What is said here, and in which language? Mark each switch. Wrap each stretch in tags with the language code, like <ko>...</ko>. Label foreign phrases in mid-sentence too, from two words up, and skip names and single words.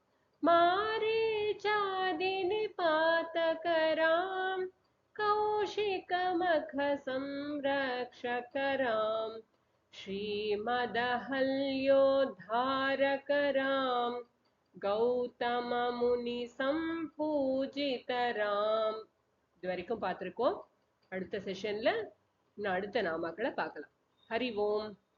<sa>मारीचादि निपातक राम कौशिकमख संरक्षक राम श्रीमदहल्योद्धारक राम गौतम मुनि संपूजित राम.</sa> <ta>இது வரைக்கும் பார்த்திருக்கோம். அடுத்த செஷன்ல இன்னும் அடுத்த நாமாக்களை பார்க்கலாம். ஹரி ஓம்.</ta>